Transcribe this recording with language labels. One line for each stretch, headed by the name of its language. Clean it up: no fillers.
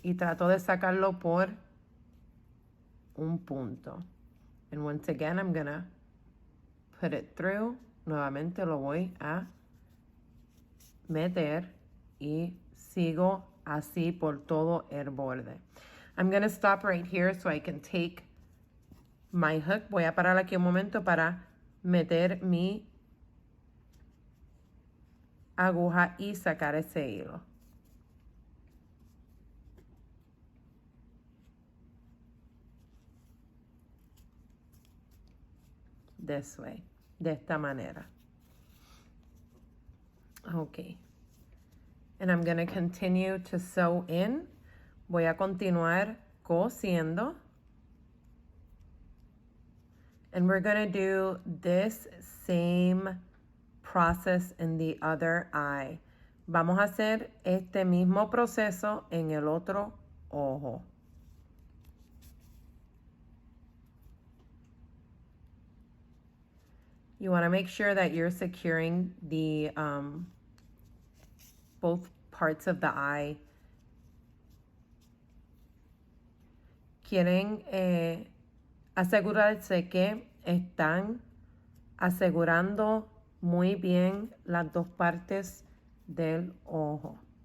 Spanish: Y trato de sacarlo por un punto.
English: And once again, I'm gonna put it through.
Spanish: Nuevamente lo voy a meter y sigo así por todo el borde.
English: I'm gonna stop right here so I can take my hook.
Spanish: Voy a parar aquí un momento para meter mi aguja y sacar ese hilo. This way, de esta manera.
English: Okay. And I'm going to continue to sew in.
Spanish: Voy a continuar cosiendo.
English: And we're going to do this same process in the other eye.
Spanish: Vamos a hacer este mismo proceso en el otro ojo.
English: You want to make sure that you're securing the both parts of the eye.
Spanish: Quieren asegurarse que están asegurando muy bien las dos partes del ojo.